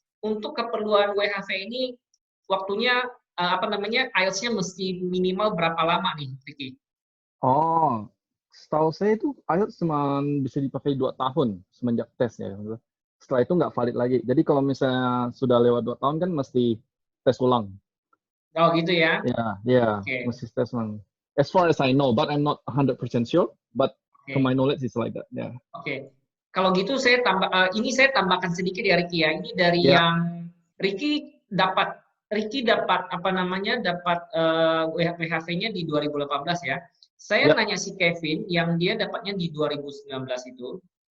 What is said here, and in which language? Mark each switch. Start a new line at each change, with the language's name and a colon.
Indonesian: Untuk keperluan WHV ini, waktunya apa namanya IELTS-nya mesti minimal berapa lama nih, Ricky? Oh, setahu saya itu IELTS cuma bisa dipakai 2 tahun semenjak tesnya. Setelah itu nggak valid lagi. Jadi kalau misalnya sudah lewat 2 tahun kan mesti tes ulang. Oh gitu ya. Ya, ya, Oke, mesti tes ulang.
English: As far as I know, but I'm not 100% sure. But to my oke. knowledge it's like that.
Indonesian: Ya, Oke, kalau gitu ini saya tambahkan sedikit ya Ricky ya. Ini dari ya, yang Ricky dapat apa namanya dapat WHV-nya di 2018 ya. Saya ya. nanya si Kevin yang dia dapatnya di 2019 itu.